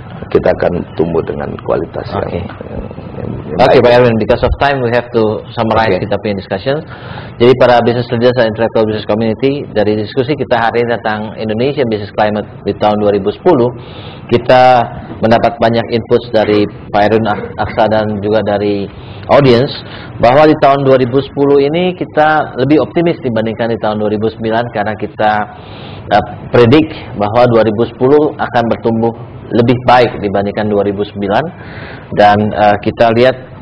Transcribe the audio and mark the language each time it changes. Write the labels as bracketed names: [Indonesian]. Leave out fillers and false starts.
[Indonesian] kita akan tumbuh dengan kualitas yang [English] Okay, Pak Erwin, because of time we have to summarize [Indonesian] kita punya [English] discussion. [Indonesian] Jadi para business leaders dan [English] intellectual business community, [Indonesian] dari diskusi kita hari ini tentang Indonesia Business Climate di tahun 2010, kita mendapat banyak input dari Pak Erwin Aksa dan juga dari audience, bahwa di tahun 2010 ini kita lebih optimis dibandingkan di tahun 2009 karena kita predik bahwa 2010 akan bertumbuh lebih baik dibandingkan 2009, dan kita lihat